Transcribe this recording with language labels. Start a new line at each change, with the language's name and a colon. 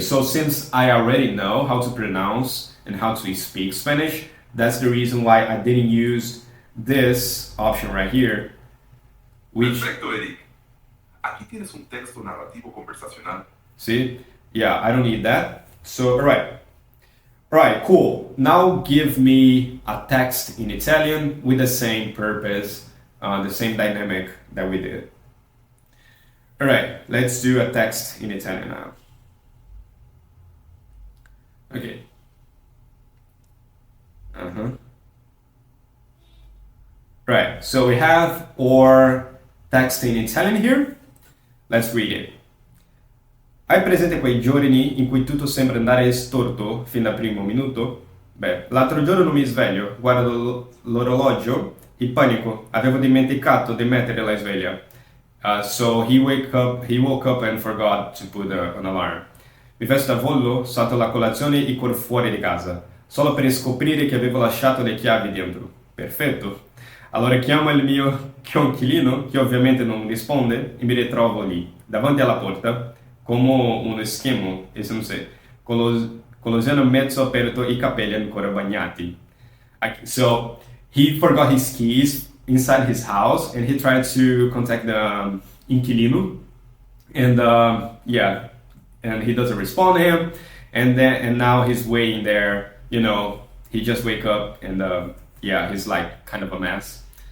English: So since I already know how to pronounce and how to speak Spanish, that's the reason why I didn't use this option right here.
Spanish: Perfecto, Eric. Aquí tienes un texto narrativo conversacional.
English: See? Yeah, I don't need that. So, all right, cool. Now give me a text in Italian with the same purpose, the same dynamic that we did. Alright, let's do a text in Italian now. Okay. Right, so we have our text in Italian here. Let's read it.
Italian: Hai presente quei giorni in cui tutto sembra andare storto fin dal primo minuto? Beh, l'altro giorno non mi sveglio, guardo l'orologio, in panico, avevo dimenticato di mettere la sveglia.
English: So he woke up and forgot to put an alarm.
Italian: Mi vesto a volo, salto la colazione e corro fuori di casa, solo per scoprire che avevo lasciato le chiavi dentro. Perfetto. Allora chiamo il mio coinquilino, che ovviamente non risponde, e mi ritrovo lì, davanti alla porta, come uno schermo, con lo seno mezzo aperto e i capelli ancora bagnati.
English: So he forgot his keys inside his house, and he tried to contact the inquilino, and and he doesn't respond to him, and now he's waiting there. He just wake up, and he's like kind of a mess.